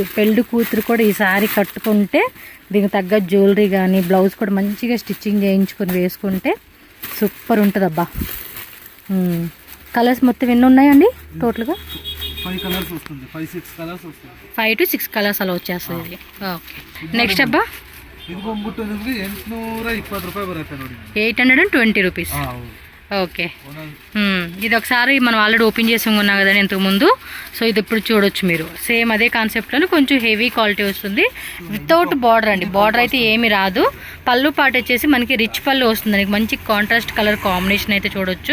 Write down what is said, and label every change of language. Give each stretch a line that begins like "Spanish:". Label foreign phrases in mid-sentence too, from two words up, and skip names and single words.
Telugu: పెళ్లి కూతురు కూడా ఈ శారీ కట్టుకుంటే దీనికి తగ్గ జ్యువెలరీ కానీ బ్లౌజ్ కూడా మంచిగా స్టిచ్చింగ్ చేయించుకొని వేసుకుంటే సూపర్ ఉంటుంది అబ్బా. కలర్స్ మొత్తం ఎన్ని ఉన్నాయండి టోటల్గా? 5 కలర్స్ వస్తుంది. 5-6 కలర్స్ వస్తుంది. 5 to 6 కలర్స్ అలా వచ్చేస్తుంది. ఓకే, నెక్స్ట్ అబ్బా
Kannada: ಇದು ಬಂದ್ಬಿಟ್ಟು ನಿಮಗೆ 820 ರೂಪಾಯಿ ಬರುತ್ತೆ ನೋಡಿ.
Telugu: 820 రూపీస్. ఓకే, ఇది ఒకసారి మనం
English: already open
Telugu: చేసి ఉన్నాం కదండి ఇంతకుముందు. సో ఇది ఇప్పుడు చూడొచ్చు మీరు. సేమ్ అదే కాన్సెప్ట్లో కొంచెం
English: heavy quality
Telugu: వస్తుంది.
English: without border
Telugu: అండి. బార్డర్ అయితే ఏమి రాదు. పళ్ళు పాట వచ్చేసి మనకి రిచ్ పళ్ళు వస్తుంది. మంచి
English: contrast color combination
Telugu: అయితే చూడొచ్చు.